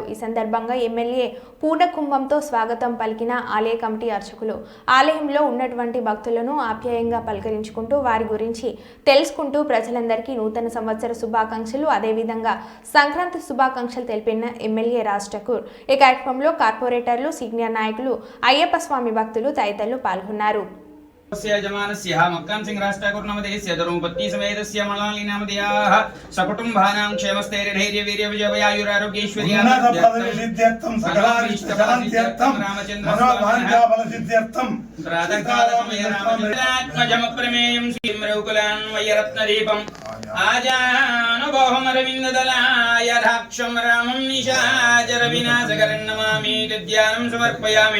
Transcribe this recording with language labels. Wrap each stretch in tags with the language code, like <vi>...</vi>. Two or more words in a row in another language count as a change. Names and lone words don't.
<te>ఈ సందర్భంగా ఎమ్మెల్యే పూర్ణకుంభంతో స్వాగతం పలికిన ఆలయ కమిటీ అర్చకులు ఆలయంలో ఉన్నటువంటి భక్తులను ఆప్యాయంగా పలకరించుకుంటూ వారి గురించి తెలుసుకుంటూ ప్రజలందరికీ నూతన సంవత్సర శుభాకాంక్షలు, అదేవిధంగా సంక్రాంతి శుభాకాంక్షలు తెలిపిన ఎమ్మెల్యే రాజ్ ఠాకూర్. ఈ కార్యక్రమంలో కార్పొరేటర్లు, సీనియర్ నాయకులు, అయ్యప్ప స్వామి భక్తులు తదితరులు పాల్గొన్నారు.</te> <sa>यजमानस्य मक्कान् सिंह राज ठाकुर नामधेयस्य धर्मपत्नी समेतस्य मलाली नामधेयाः सकुटुम्बानां क्षेमस्थैर्यधैर्य वीर्य विजयवयायुरारोग्यैश्वर्यार्थं सकलाभीष्टफलसिद्ध्यर्थं मनोवाञ्छाफलसिद्ध्यर्थं प्रातःकालसमये रामचन्द्रात्मजमप्रमेयं श्रीम्रौकुलान् वयरत्नदीपम् आजानुबाहुमरविन्ददलायधाक्षं रामं निशाचरविनाशकरं नमामि तद्यानं समर्पयामि.</sa>